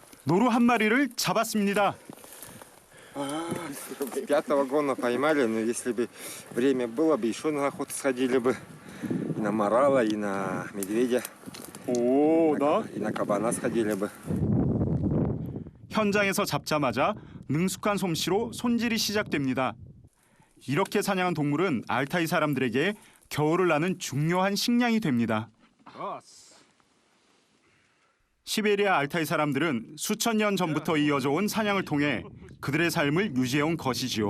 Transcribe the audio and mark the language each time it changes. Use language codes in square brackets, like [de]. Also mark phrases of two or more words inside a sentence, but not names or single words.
[ko] 노루 한 마리를 잡았습니다. [ru] 5-го гона поймали, но если бы время было бы, еще на охоту сходили бы. И на морала, и на медведя, [ko] 오, [ru] и на кабана сходили бы. [ko] 현장에서 잡자마자 능숙한 솜씨로 손질이 시작됩니다. 이렇게 사냥한 동물은 알타이 사람들에게 겨울을 나는 중요한 식량이 됩니다. 시베리아 알타이 사람들은 수천 년 전부터 이어져 온 사냥을 통해 그들의 삶을 유지해온 것이지요.